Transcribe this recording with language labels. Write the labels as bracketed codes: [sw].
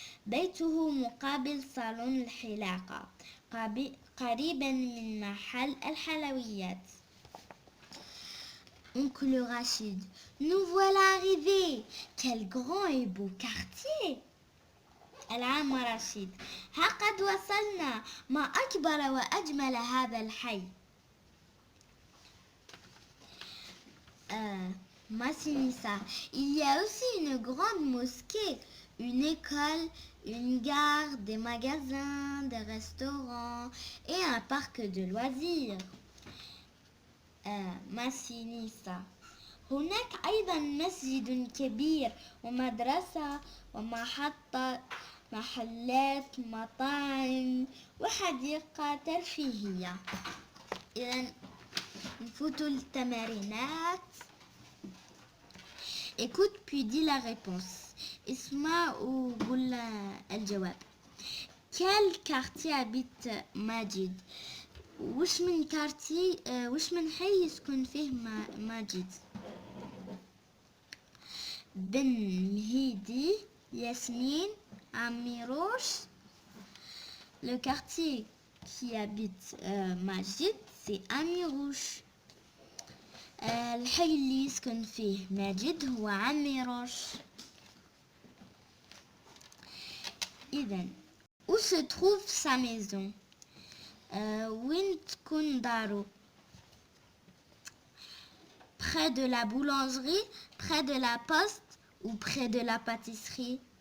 [ar] بيته مقابل صالون الحلاقة، قريبا من محل الحلويات. [fr] Oncle Rachid. Nous voilà arrivés. Quel grand et beau quartier. [ar] العم رشيد. ها قد وصلنا. ما أكبر وأجمل هذا الحي. [fr] Massinissa. Il y a aussi une grande mosquée, une école, une gare, des magasins, des restaurants et un parc de loisirs. Massinissa. [ar] هناك أيضا مسجد كبير ومدرسة ومحطة محلات مطاعم وحديقة ترفيهية. إذن نفوتوا التمارينات. [fr] Écoute puis dis la réponse. [ar] اسمع وقول الجواب. [fr] Quel quartier habite [ar] ماجد؟ وش من كارتي وش من حي يسكن فيه ماجد؟ بن مهيدي، ياسمين، عميروش. [fr] Le quartier qui habite Majid, c'est Amirouche. [ar] الحي اللي يسكن فيه ماجد هو عميروش. [fr] إذن où se trouve sa maison؟ [ar] وين تكون دارو؟ [fr] près de la boulangerie, près de la poste ou près de la pâtisserie?